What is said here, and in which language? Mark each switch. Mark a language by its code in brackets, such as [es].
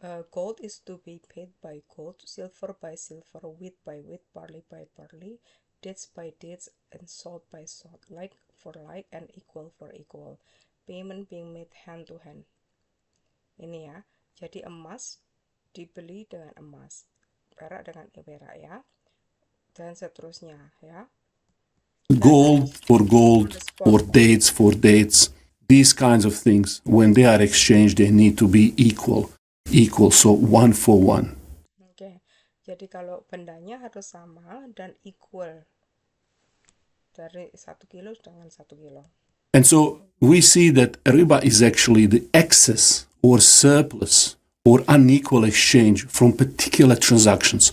[en] Gold is to be paid by gold, silver by silver, wheat by wheat, barley by barley, dates by dates, and salt by salt, like for like and equal for equal. Payment being made hand to hand. [id] Ini ya, jadi emas dibeli dengan emas, perak dengan perak ya, dan seterusnya ya. [en] Gold for gold, or dates for dates, these kinds of things, when they are exchanged, they need to be equal, so 1 for 1. [id] Oke, jadi kalau bendanya harus sama dan equal, dari 1 kilo dengan 1 kilo. [en] And so we see that riba is actually the excess or surplus or unequal exchange from particular transactions.